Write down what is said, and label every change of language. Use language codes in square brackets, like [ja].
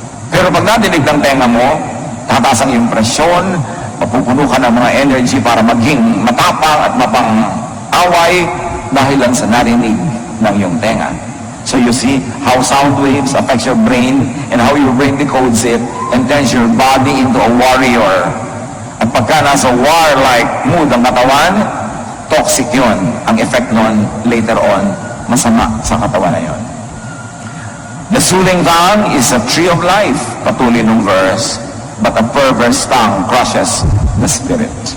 [tl] Pero pag nadinig ng tenga mo, tataas ang iyong presyon, mapupuno ka ng mga energy para maging matapang at mapang-away dahil lang sa narinig ng iyong tenga. [en] So you see how sound waves affects your brain and how your brain decodes it and turns your body into a warrior. [tl] At pagka nasa [en] war-like mood [tl] ang katawan, toxic yun. Ang effect nun, later on, masama sa katawan na yun. [en] The soothing tongue is a tree of life, [tl] patuloy nung [en] verse, but a perverse tongue crushes the spirit.